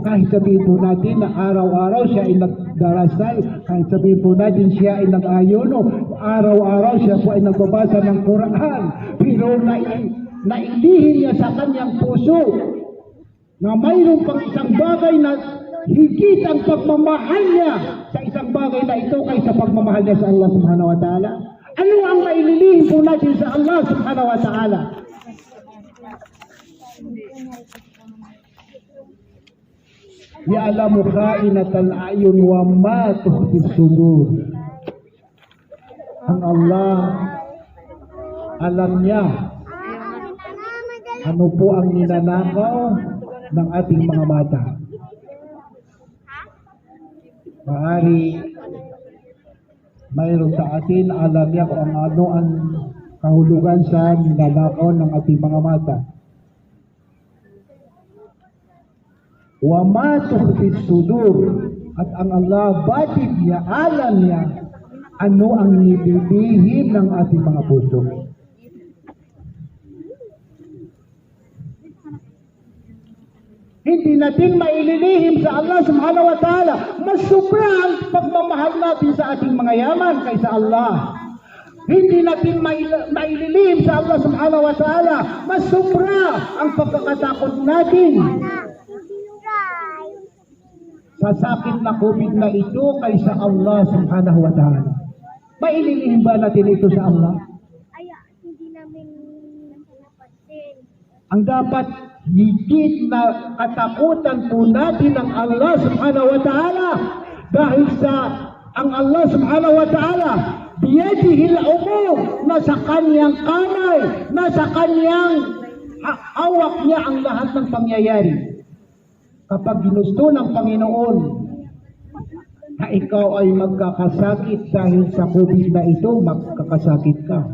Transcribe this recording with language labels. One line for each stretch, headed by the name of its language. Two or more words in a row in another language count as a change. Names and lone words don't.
Filipino: Kahit sabihin po natin na araw-araw siya ay nagdarasal, kahit sabihin po natin siya ay nag-ayuno, araw-araw siya po ay nagbabasa ng Quran, pero nailihim niya sa kanyang puso na mayroon pang isang bagay na higit ang pagmamahal niya sa isang bagay na ito kaysa pagmamahal niya sa Allah
Arabic: سبحانه وتعالى.
Filipino: Ano ang maililihim po natin sa Allah
Arabic: سبحانه وتعالى? يعلم خائنة الأعين وما تخفي الصدور.
Filipino: Ang Allah, alam niya ano po ang ninanakaw ng ating mga mata. Maaari mayroon sa atin, alam niya kung ano ang kahulugan sa ninanakaw ng ating mga mata.
Arabic: وما تخفي الصدور,
Filipino: at ang Allah batid niya, alam niya ano ang nililihim ng ating mga puso. Hindi natin maililihim sa Allah
Arabic: سبحانه وتعالى.
Filipino: Mas sobra ang pagmamahal natin sa ating mga yaman kaysa Allah. Hindi natin maililihim sa Allah
Arabic: سبحانه وتعالى.
Filipino: Mas sobra ang pagkakatakot natin sa sakit na COVID na ito kaysa Allah
Arabic: سبحانه وتعالى.
Filipino: Maililihim ba natin ito sa Allah? Hindi namin napansin. Ang dapat higit na katakutan po natin ang Allah
Arabic: سبحانه وتعالى,
Filipino: dahil sa ang Allah
Arabic: سبحانه وتعالى بيده الأمور,
Filipino: nasa kanyang kamay, nasa kanyang hawak niya ang lahat ng pangyayari. Kapag ginusto ng Panginoon na ikaw ay magkakasakit dahil sa COVID na ito, magkakasakit ka.